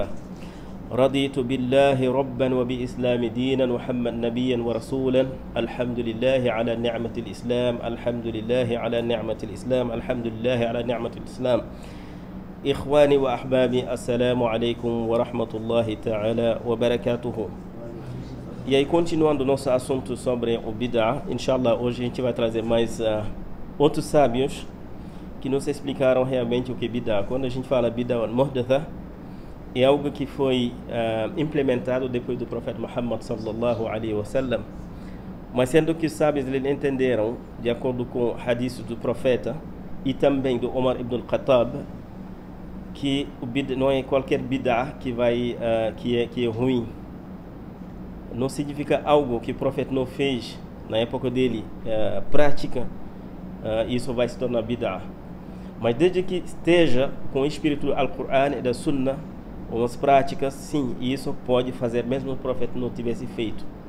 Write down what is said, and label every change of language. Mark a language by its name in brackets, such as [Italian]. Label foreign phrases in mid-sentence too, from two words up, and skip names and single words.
[Arabic] رضيت بالله ربا وبإسلام دينا محمد نبيا ورسولا. الحمد لله على نعمة الإسلام، الحمد لله على نعمة الإسلام، الحمد لله على نعمة الإسلام. إخواني وأحبابي، السلام عليكم ورحمة الله تعالى وبركاته. [Portuguese] E aí, continuando nosso assunto sobre o Bid'ah, inshallah, hoje a gente vai trazer mais outros sábios que nos explicaram realmente o que é Bid'ah. Quando a gente fala [Arabic] بدعة المحدثة, [Portuguese] é algo que foi implementado depois do profeta Muhammad [Arabic] صلى الله عليه وسلم, [Portuguese] mas sendo que os sábios eles entenderam, de acordo com hadiths do profeta e também do Umar ibn al-Khattab, que o bid'ah não é qualquer bid'ah que é ruim. Não significa algo que o profeta não fez na época dele, prática, isso vai se tornar bid'ah. Mas desde que esteja com o espírito do Al-Qur'an e da Sunnah, umas práticas, sim, isso pode fazer mesmo se o profeta não tivesse feito.